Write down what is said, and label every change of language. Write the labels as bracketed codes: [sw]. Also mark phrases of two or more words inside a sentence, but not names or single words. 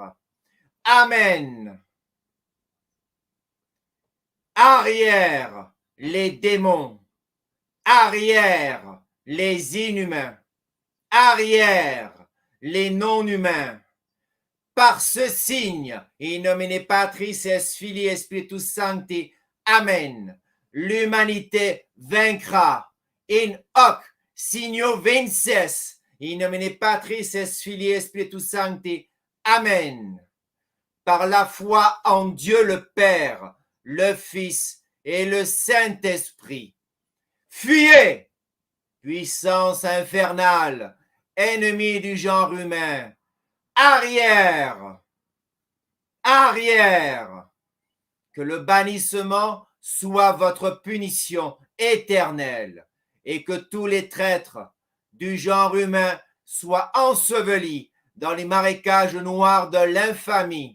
[fr] Amen. Arrière, les démons. Arrière, les inhumains. Arrière, les non-humains. Par ce signe, [la] in nomine Patris et Filii et Spiritus Sancti. [fr] Amen. L'humanité vaincra. [la] In hoc signo vinces. In nomine Patris et Filii et Spiritus Sancti. Amen. [fr] Par la foi en Dieu le Père, le Fils et le Saint-Esprit. Fuyez, puissance infernale, ennemi du genre humain. Arrière, arrière, que le bannissement soit votre punition éternelle et que tous les traîtres du genre humain soient ensevelis dans les marécages noirs de l'infamie.